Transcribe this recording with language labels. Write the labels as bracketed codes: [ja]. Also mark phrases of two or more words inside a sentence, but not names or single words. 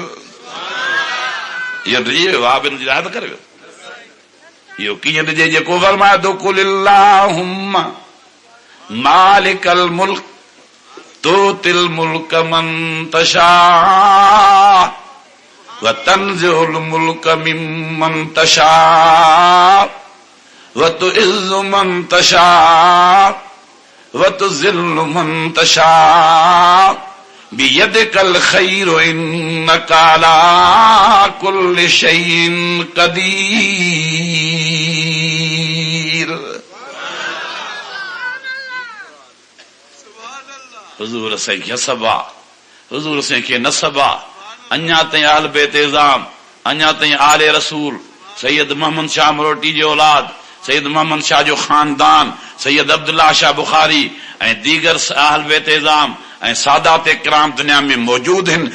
[sd] इहो ॾिजे वाह बिन याद करे इहो कीअं ॾिजे जेको फरमाए थो [ar] قل اللهم مالك الملك تؤتي الملك من تشاء وتنزع الملك ممن تشاء وتعز من تشاء وتذل من تشاء بيدك الخير إنك على كل شيء قدير. [sd] हुजूर साईं खे सबा हुजूर साईं खे नसबा अञा ताईं आल बैत इज़ाम अञा ताईं आले रसूल सैयद मोहम्मद शाह मरोटी जो औलाद सैयद मोहम्मद शाह जो खानदान सैयद अब्दुल्ला शाह बुखारी ऐं दीगर अहल बैत इज़ाम ऐं सादात इकराम दुनिया में मौजूद आहिनि.